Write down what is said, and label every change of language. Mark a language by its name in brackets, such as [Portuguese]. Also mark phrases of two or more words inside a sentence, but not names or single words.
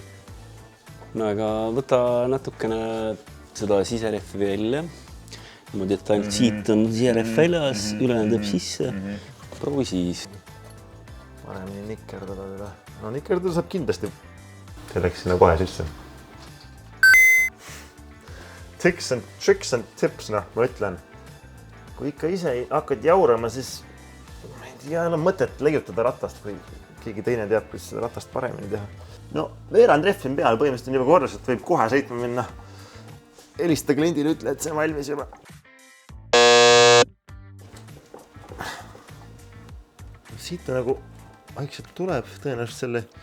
[Estonian] No aga võta natukene seda siserehvi välja. Niimoodi, et ainult siit on siserehv väljas, ülejäänud jääb sisse. Proovi siis. Paremini nikerdada teda. No nikerdada saab kindlasti. See läks sinna kohe sisse. [English] Tricks and tips, [Estonian] ma ütlen. Kui ikka ise hakkad jaurama, siis ei ole mõtet leiutada ratast, kui keegi teine teab, kuidas seda ratast paremini teha. No, veerand rehvi on peal, põhimõtteliselt on juba korras, et võib kohe sõitma minna. Helista kliendile, ütle, et see on valmis juba. Siit ta nagu vaikselt tuleb, tõenäoliselt selle...